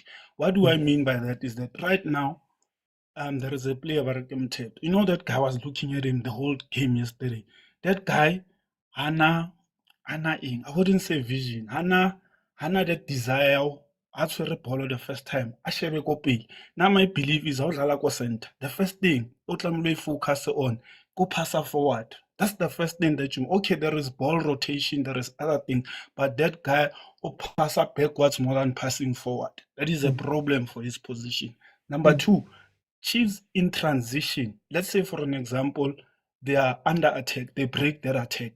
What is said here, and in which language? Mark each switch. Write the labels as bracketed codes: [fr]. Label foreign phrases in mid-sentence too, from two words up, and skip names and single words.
[en] What do I mean by that is that right now, there is a player, Motsepe. You know that guy, I was looking at him the whole game yesterday. That guy, Hana I wouldn't say vision. Hana that desire. I tshwere ball the first time. [st] I shebe ko pele. [en] Now my belief is how [st] dlala ko [en] center. The first thing [st] o tlamehile [en] focus on go pass forward. That's the first thing that okay, there is ball rotation, there is other thing, but that guy will pass backwards more than passing forward. That is a problem for his position. Number 2, Chiefs in transition. Let's say for an example, they are under attack, they break their attack.